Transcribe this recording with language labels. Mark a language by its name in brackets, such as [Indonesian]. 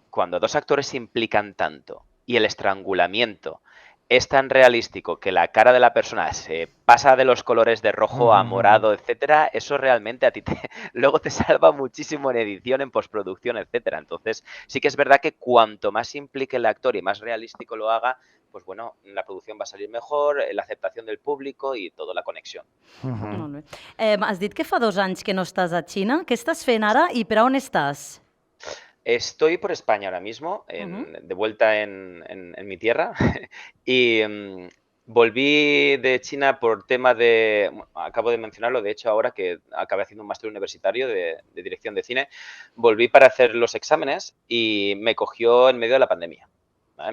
[Spanish] Cuando dos actores se implican tanto y el estrangulamiento es tan realístico que la cara de la persona se pasa de los colores de rojo a morado, etcétera, eso realmente a ti luego te salva muchísimo en edición, en postproducción, etcétera. Entonces, sí que es verdad que cuanto más implique el actor y más realístico lo haga, pues bueno, la producción va a salir mejor, la aceptación del público y toda la conexión. [Catalan] Molt bé. Has dit que fa 2 anys que no estàs a Xina. Què estàs fent ara i per a on estàs? [Spanish] Estoy por España ahora mismo, de vuelta en mi tierra, y volví de China por tema de, bueno, acabo de mencionarlo, de hecho ahora que acabé haciendo un máster universitario de dirección de cine, volví para hacer los exámenes y me cogió en medio de la pandemia. ¿Vale?